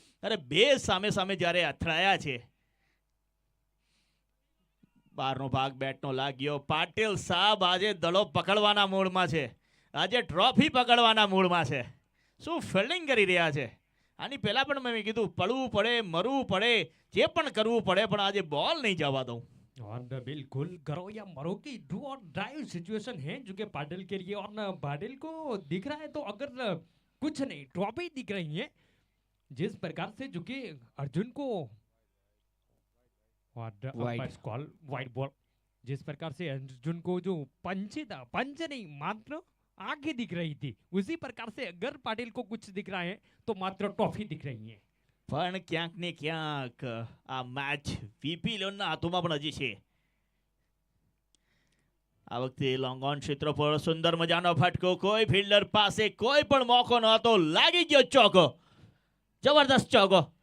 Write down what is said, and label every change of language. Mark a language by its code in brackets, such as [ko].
[gu] અરે બે સામે સામે જ્યારે અથડાયા છે, બહારનો ભાગ બેટનો લાગ્યો. પાટીલ સાહેબ આજે દડો પકડવાના મૂડમાં છે, આજે ટ્રોફી પકડવાના મૂડમાં છે. શું ફિલ્ડિંગ કરી રહ્યા છે. આની પહેલા પણ મેં કીધું પડવું પડે મરવું પડે જે પણ કરવું પડે, પણ આજે બોલ નહીં જવા દઉં. [hi] और बिल्कुल करो या मरो की डू और ड्राइव सिचुएशन है जो कि पाटिल के लिए। और पाटिल को दिख रहा है तो अगर कुछ नहीं ट्रॉफी दिख रही है जिस प्रकार से जो कि अर्जुन को और अंपायर कॉल वाइड बॉल, जिस प्रकार से अर्जुन को जो पंच था, पंच नहीं मात्र आंखें दिख रही थी, उसी प्रकार से अगर पाटिल को कुछ दिख रहा है तो मात्र ट्रॉफी दिख रही है। [gu] પણ ક્યાંક ને ક્યાંક આ મેચ વીપી લોનના હાથોમાં પણ હજી છે। આ વખતે લોંગ ઓન ક્ષેત્ર પર સુંદર મજાનો ફટકો, કોઈ ફિલ્ડર પાસે કોઈ પણ મોકો નહોતો, લાગી ગયો ચોકો, જબરદસ્ત ચોકો।